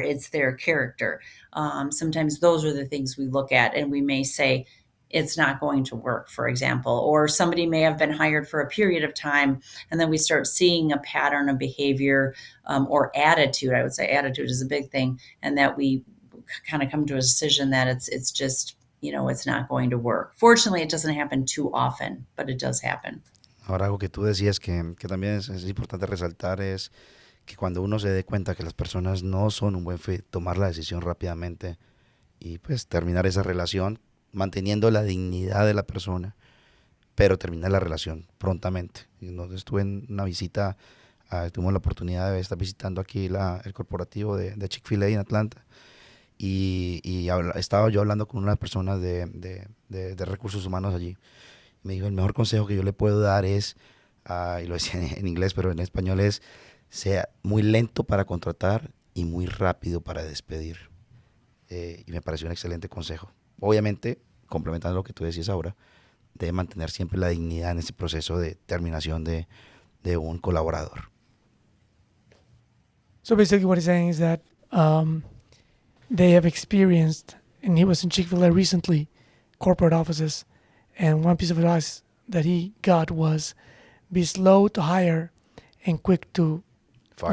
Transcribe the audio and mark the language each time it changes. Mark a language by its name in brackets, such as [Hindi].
[English] It's their character. Sometimes those are the things we look at, and we may say, it's not going to work, for example, or somebody may have been hired for a period of time, and then we start seeing a pattern of behavior or attitude. I would say attitude is a big thing, and that we kind of come to a decision that it's just, it's not going to work. Fortunately, it doesn't happen too often, but it does happen. [Spanish] Ahora, algo que tú decías que también es importante resaltar es que cuando uno se dé cuenta que las personas no son un buen fit, tomar la decisión rápidamente y pues terminar esa relación, manteniendo la dignidad de la persona, pero terminar la relación prontamente. Entonces estuve en una visita, tuvimos la oportunidad de estar visitando aquí el corporativo de Chick-fil-A en Atlanta, y estaba yo hablando con una persona de recursos humanos allí, me dijo, el mejor consejo que yo le puedo dar es, y lo decía en inglés, pero en español es, sea muy lento para contratar y muy rápido para despedir. Y me pareció un excelente consejo. Obviamente, complementando lo que tú decías ahora, debe mantener siempre la dignidad en ese proceso de terminación de un colaborador. [English] So basically, what he's saying is that they have experienced, and he was in Chick-fil-A recently, corporate offices, and one piece of advice that he got was be slow to hire and quick to Fire.